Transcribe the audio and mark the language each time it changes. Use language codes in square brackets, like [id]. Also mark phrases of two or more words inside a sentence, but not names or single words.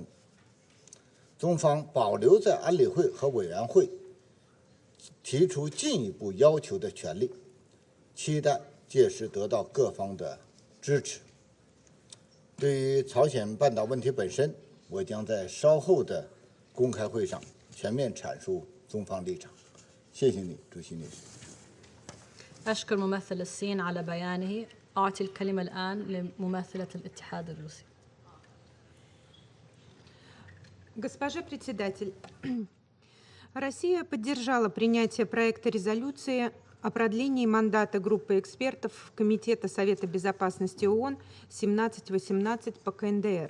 [zh] 中方保留在安理会和委员会提出进一步要求的权利，期待届时得到各方的支持。对于朝鲜半岛问题本身，我将在稍后的公开会上全面阐述中方立场。谢谢你，主席女士。 [ar] أشكر ممثل الصين على بيانه. أعطي الكلمة الآن لممثلة الاتحاد الروسي. [ru] Госпожа председатель, Россия поддержала принятие проекта резолюции о продлении мандата группы экспертов Комитета Совета Безопасности ООН 1718 по КНДР.